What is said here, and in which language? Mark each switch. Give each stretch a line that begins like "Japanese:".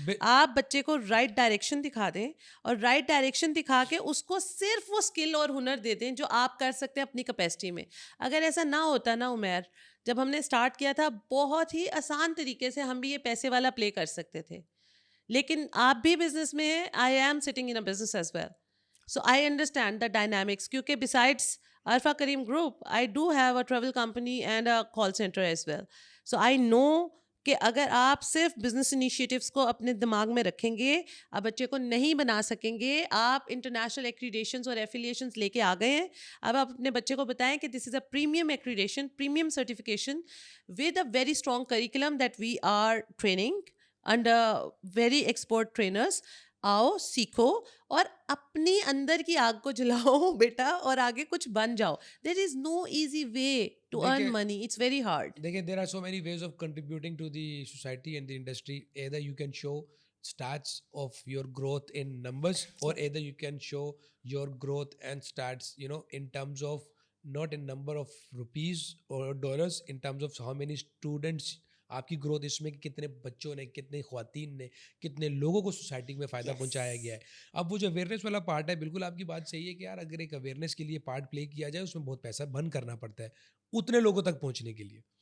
Urdu: آپ بچے کو رائٹ ڈائریکشن دکھا دیں اور رائٹ ڈائریکشن دکھا کے اس کو صرف وہ اسکل اور ہنر دے دیں جو آپ کر سکتے ہیں اپنی کیپیسٹی میں. اگر ایسا نہ ہوتا نا عمیر, جب ہم نے اسٹارٹ کیا تھا بہت ہی آسان طریقے سے ہم بھی یہ پیسے والا پلے کر سکتے تھے, لیکن آپ بھی بزنس میں ہیں,
English: I am sitting in a business as well. So I understand the dynamics کیونکہ besides Arfa Karim Group, I do have a travel company and a call center as well. So I know
Urdu: کہ اگر آپ صرف business انیشیٹیوس کو اپنے دماغ میں رکھیں گے, آپ بچے کو نہیں بنا سکیں گے. آپ انٹرنیشنل ایکریڈیشنز اور ایفیلیشنز لے کے آ گئے ہیں, اب آپ اپنے بچے کو بتائیں کہ
English: This is a premium accreditation, premium certification with a very strong curriculum that we are training under very expert trainers.
Urdu: آؤ, سیکھو اور اپنی اندر کی آگ کو جلاؤ بیٹا اور آگے کچھ بن جاؤ.
English: There is no easy way to earn money, it's very hard. دیکھیں there are so many ways of contributing to the society and the industry. Either you can show stats of your growth in numbers, or either you can show your growth and stats in terms of not in number of rupees or dollars, in terms of how many students
Urdu: آپ کی growth اس میں کہ کتنے بچوں نے, کتنے خواتین نے, کتنے لوگوں کو سوسائٹی میں فائدہ پہنچایا گیا ہے. اب وہ جو اویئرنیس والا پارٹ ہے, بالکل آپ کی بات صحیح ہے کہ یار اگر ایک اویئرنیس کے لیے پارٹ پلے کیا جائے اس میں بہت پیسہ بند کرنا پڑتا ہے اتنے لوگوں تک پہنچنے کے لیے.